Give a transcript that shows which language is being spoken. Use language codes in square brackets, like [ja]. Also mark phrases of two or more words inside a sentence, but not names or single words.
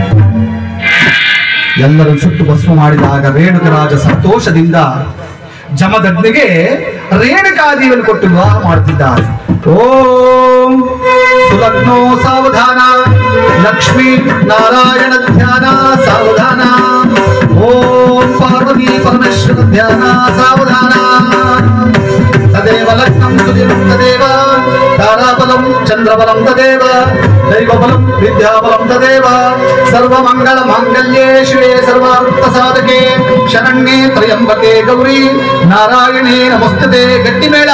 [kn] ಎಲ್ಲರೂ ಸುಟ್ಟು ಭಸ್ಮ ಮಾಡಿದಾಗ ರೇಣುಕರಾಜ ಸಂತೋಷದಿಂದ ಜಮದಗ್ನಿಗೆ ರೇಣುಕಾದೇವಿಯನ್ನು ಕೊಟ್ಟು ವಿವಾಹ ಮಾಡುತ್ತಿದ್ದಾರೆ. [sa] ಓಂ ಸುಲಗ್ನೋ ಸಾವಧಾನ, ಲಕ್ಷ್ಮೀ ನಾರಾಯಣ ಧ್ಯಾನ ಸಾವಧಾನ, ಓಂ ಪಾರ್ವತಿ ಪರಮೇಶ್ವರ ಧ್ಯಾನ ಸಾವಧಾನ. ತದೇವ ಲಗ್ನಂ ಸುದಿರಂ ತದೇವ ತಾರಾಬಲಂ ಚಂದ್ರಬಲಂ ತದೇವ ದೈವಬಲಂ ವಿದ್ಯಾಬಲಂ ತದೇವ ಸರ್ವಮಂಗಳ ಮಾಂಗಲ್ಯೇ ಶಿವೆ ಸರ್ವಾರ್ಥ ಸಾಧಕೆ ಶರಣ್ಯೇ ತ್ರಯಂಬಕೆ ಗೌರಿ ನಾರಾಯಣೇ ನಮಸ್ತುತೆ. [kn] ಗಟ್ಟಿ ಮೇಳ.